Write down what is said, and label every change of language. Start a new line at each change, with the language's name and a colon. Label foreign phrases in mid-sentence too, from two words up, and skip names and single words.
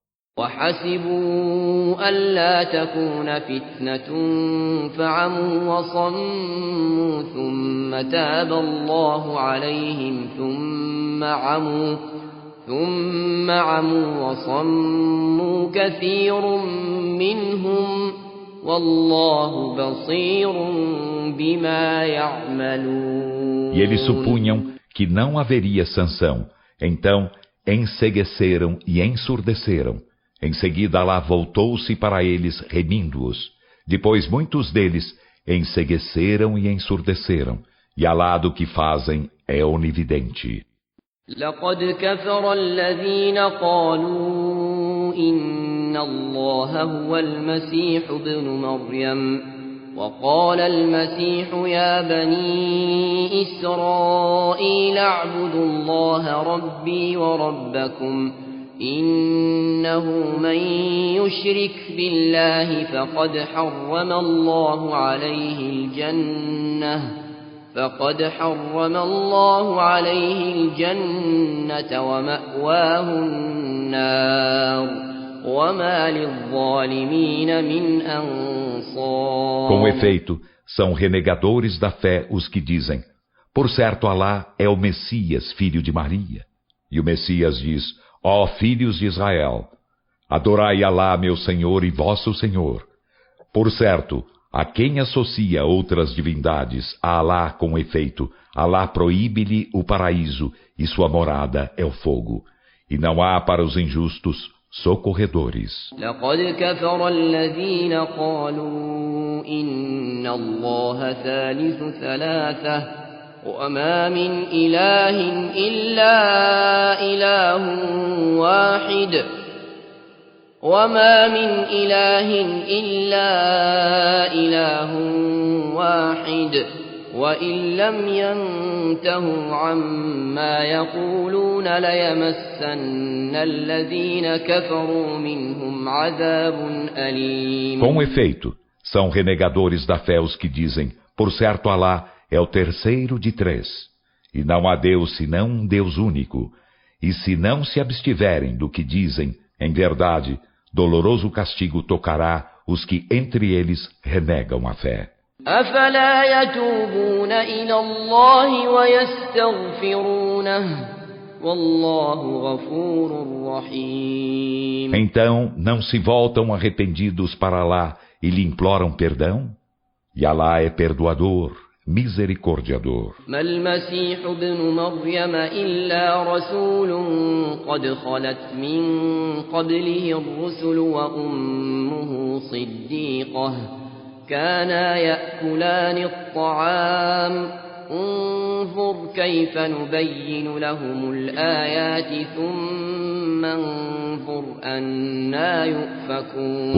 Arabic: وحسبوا ألا تكون فتنة فعموا وصموا ثم تاب الله عليهم ثم عموا وصموا كثير منهم والله بصير بما يعملون.
Portuguese: E eles supunham que não haveria sanção, então encegueceram e ensurdeceram. Em seguida, Alá voltou-se para eles, remindo-os. Depois, muitos deles encegueceram e ensurdeceram. E Alá do que fazem é onividente.
Arabic: لقد كفر الذين قالوا إن الله هو المسيح ابن مريم وقال المسيح يا بني إسرائيل اعبدوا الله ربي وربكم إنه من يشرك بالله فقد حرم الله عليه الجنة ومأواه النار وما للظالمين من أنصار.
Portuguese: Com efeito, são renegadores da fé os que dizem: por certo, Alá é o Messias, filho de Maria. E o Messias diz: ó filhos de Israel, adorai Alá, meu Senhor e vosso Senhor. Por certo, a quem associa outras divindades a Alá com efeito, Alá proíbe-lhe o paraíso e sua morada é o fogo. E não há para os injustos socorredores.
Arabic: لقد كفر الذين قالوا إن الله ثالث ثلاثة وما من إله إلا إله واحد وإن لم ينتهوا عما يقولون ليمسن الذين كفروا منهم عذاب أليم.
Portuguese: Com efeito, são renegadores da fé os que dizem: por certo, Alá é o terceiro de três, e não há Deus senão um Deus único. E se não se abstiverem do que dizem, em verdade, doloroso castigo tocará os que entre eles renegam a fé.
Arabic: أفلا يتوبون إلى الله ويستغفرونه والله غفور رحيم.
Portuguese: Então não se voltam arrependidos para Alá e lhe imploram perdão? E Alá é perdoador, misericordiador.
Arabic: ما المسيح ابن مريم إلا رسول قد خلت من قبله الرسل وأمه صديقة كانا يأكلان الطعام انظر كيف نبين لهم الآيات ثم انظر أنى يؤفكون.